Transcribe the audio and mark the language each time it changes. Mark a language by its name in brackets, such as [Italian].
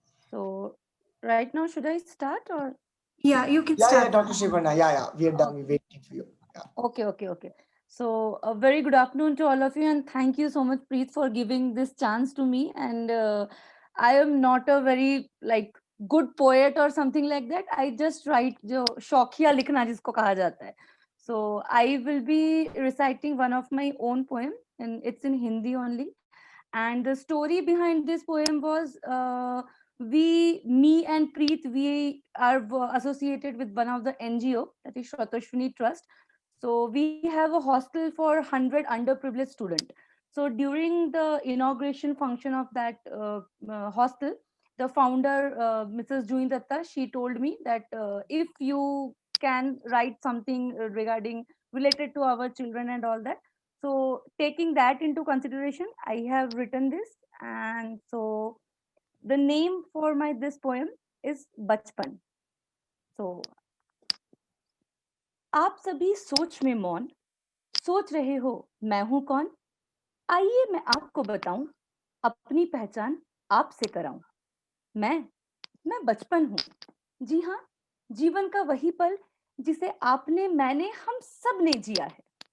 [English] So right now, should I start or? Yeah, you can Yeah, start. Dr. Shreeparna. Yeah, we are done. We're waiting for you. Yeah. Okay. So a very good afternoon to all of you, and thank you so much, Preet, for giving this chance to me. And I am not a very good poet or something like that. I just write [Hindi] जो शौकिया लिखना जिसको कहा जाता है. [English] So I will be reciting one of my own poem, and it's in Hindi only. And the story behind this poem was me and Preet, we are associated with one of the NGO, that is Shratashwini Trust. So we have a hostel for 100 underprivileged students. So during the inauguration function of that hostel, the founder, Mrs. Juin Datta, she told me that if you can write something regarding related to our children and all that. So taking that into consideration, I have written this. And so the name for my this poem is Bachpan. [Hindi] So आप सभी सोच में मौन सोच रहे हो मैं हूं कौन, आइए मैं आपको बताऊं, अपनी पहचान आपसे कराऊं। मैं बचपन हूं, जी हाँ, जीवन का वही पल जिसे आपने मैंने हम सब ने जिया है।